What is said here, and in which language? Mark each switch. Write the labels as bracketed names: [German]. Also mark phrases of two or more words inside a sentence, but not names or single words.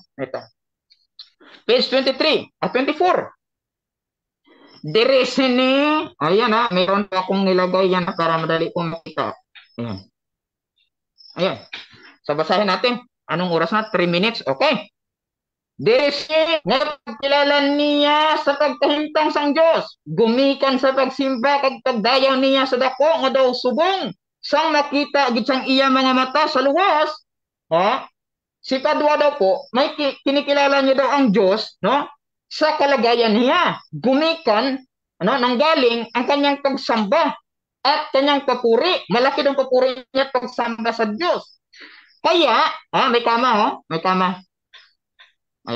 [Filipino] Ito. Page 23 at 24. Diresini. Ayan, ha? Meron pa akong nilagay yan para madali kong makita. Ayan. Ayan. So, basahin natin. Anong oras na? 3 minutes. Okay. Desi, [Hiligaynon] nagkilala niya sa pagkahintang sang Diyos. Gumikan sa pagsimba kag pagdayaw niya sa dako nga daw subong. Sang nakita gid sang iya mga mata sa luwas. Ha? [Filipino] Si Padua daw po, may kinikilala niya daw ang Diyos, no? Sa kalagayan niya. Gumikan, ano, nanggaling ang kanyang pagsamba at kanyang papuri. Malaki daw papuri niya pagsamba sa Diyos. Kaya, may kama, may kama. Ayan.